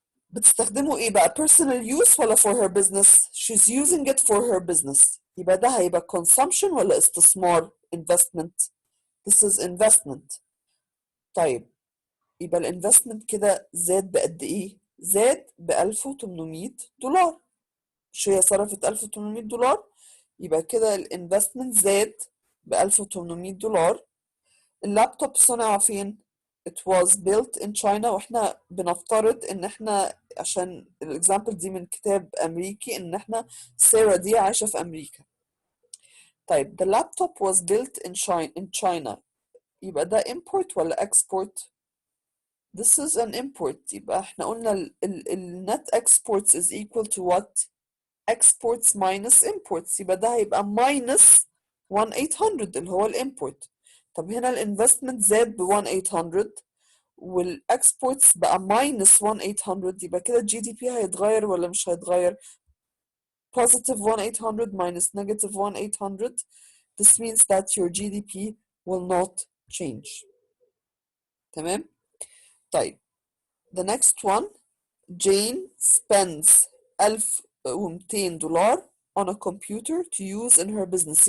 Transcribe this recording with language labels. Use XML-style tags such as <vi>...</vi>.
<ar>بتستخدمه ايه بقى؟</ar> <en>personal use ولا for her business؟ she's using it for her business.</en> <ar>يبقى ده هيبقى consumption ولا استثمار؟ investment.</ar> <en>this is investment.</en> <ar>طيب يبقى الانفستمنت كده زاد بقد ايه؟ زاد ب $1,800. مش هي صرفت $1,800 يبقى كده الانفستمنت زاد ب $1,800. اللابتوب صنع فين؟</ar> <en>It was built in China</en> <ar>واحنا بنفترض ان احنا عشان الاكزامبل دي من كتاب امريكي ان احنا سارة دي عايشة في امريكا.</ar> <en>طيب the laptop was built in China يبقى ده import ولا export؟ This is an import.</en> <ar>يبقى احنا قلنا ال</ar> <en>net exports is equal to what؟ exports minus imports.</en> <ar>يبقى ده هيبقى minus 1,800 اللي هو الامبورت. طب هنا الانفستمنت زاد ب 1,800 والاكسبورتس بقى minus 1,800 يبقى كده الجي دي بي هيتغير ولا مش هيتغير؟</ar> <en>positive 1,800 minus negative 1,800. This means that your GDP will not change.</en> <ar>تمام؟ طيب</ar> <en>the next one Jane spends $1,200 on a computer to use in her business.</en>